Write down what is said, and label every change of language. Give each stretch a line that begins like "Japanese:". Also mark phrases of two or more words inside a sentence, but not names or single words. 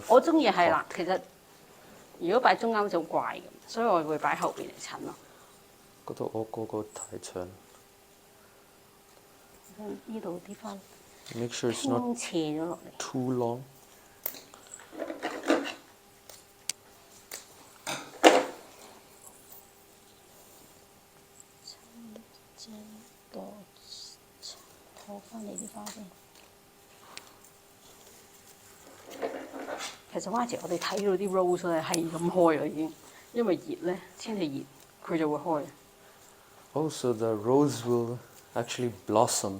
Cantonese: 我中意係啦，其實如果擺中間就怪咁，所以我會擺後邊嚟襯咯。嗰度我嗰個太長。呢度啲花
English: Make sure it's not
Cantonese: 傾斜咗落嚟。
English: too long.
Cantonese: 攞翻你啲花先。其實 Y 姐，我哋睇到啲 rose 咧係咁開啊已經，因為熱咧，天氣熱，佢就會開。
English: Oh, so the rose will actually blossom.